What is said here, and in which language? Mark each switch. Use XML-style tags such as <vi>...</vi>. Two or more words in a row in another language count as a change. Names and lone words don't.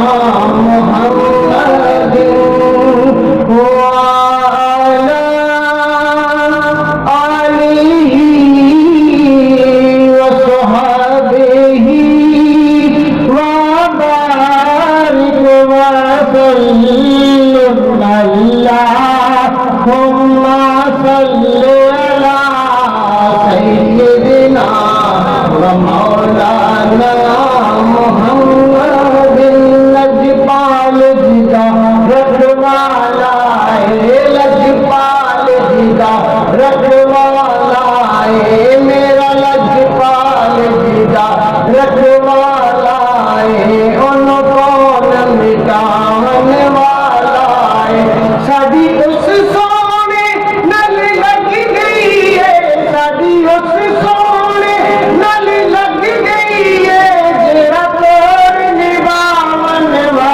<ar>محمد وعلى آله وصحبه وبارك وسلم اللهم صل على سيدنا ومولانا محمد</ar> <pa>ਲਜਪਾਲ ਜਿਦਾ ਰਖਵਾਲਾ ਹੈ ਲਜਪਾਲ ਜਿਦਾ ਰਖਵਾਲਾ ਹੈ ਮੇਰਾ ਲਜਪਾਲ ਜਿਦਾ ਰਖਵਾਲਾ ਹੈ ਉਨਕੋ ਨ ਮਿਟਾਨੇ ਵਾਲਾ ਹੈ ਸਾਡੀ ਉਸ ਸੋਹਣੇ ਨਾਲ ਲੱਗ ਗਈ ਹੈ ਸਾਡੀ ਉਸ ਸੋਹਣੇ ਨਾਲ ਲੱਗ ਗਈ ਹੈ ਜ਼ਰਾ ਤੋੜ ਨਿਭਾਵਣ</pa>